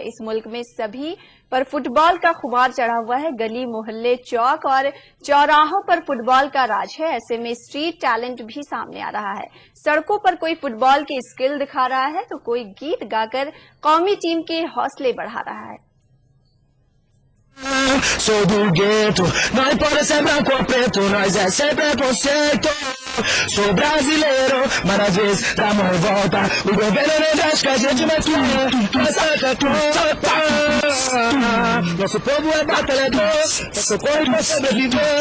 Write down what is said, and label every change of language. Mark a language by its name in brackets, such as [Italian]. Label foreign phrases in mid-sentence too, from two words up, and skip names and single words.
[Urdu] اس ملک میں سبھی پر فٹبال کا خمار چڑھا ہوا ہے. گلی محلے چوک اور چوراہوں پر فٹبال کا راج ہے. ایسے میں [English] street talent [Urdu] بھی سامنے آ رہا ہے۔ سڑکوں پر کوئی فٹبال کی اسکل دکھا رہا ہے تو کوئی گیت گا کر قومی ٹیم کے حوصلے بڑھا رہا ہے. [Portuguese] Sou do gueto, não importa se é branco ou preto, nós é sem preconceito. Sou brasileiro, mas às vezes dá uma revolta. O governo não deixa que a gente mais saca tudo. Nosso povo é batalhador, é socorro pra sobreviver.